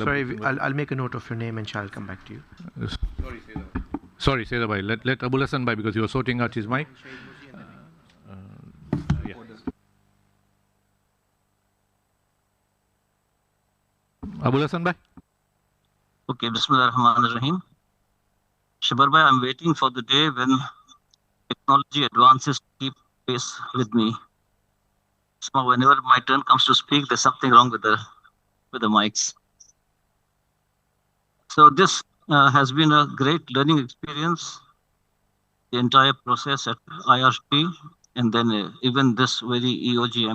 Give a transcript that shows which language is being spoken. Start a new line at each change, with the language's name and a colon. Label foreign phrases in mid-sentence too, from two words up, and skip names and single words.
English: Sorry, I'll make a note of your name and shall come back to you. Sorry, Sayyid Bhai. Let Abul Hassan Bhai, because he was sorting out his mic. Yeah. Abul Hassan Bhai? Okay,
Arabic: بسم الله الرحمن الرحيم.
English: Shabar bhai, I'm waiting for the day when technology advances keep pace with me. So whenever my turn comes to speak, there's something wrong with the mics. So this has been a great learning experience, the entire process at IRT, and then even this very EOGM.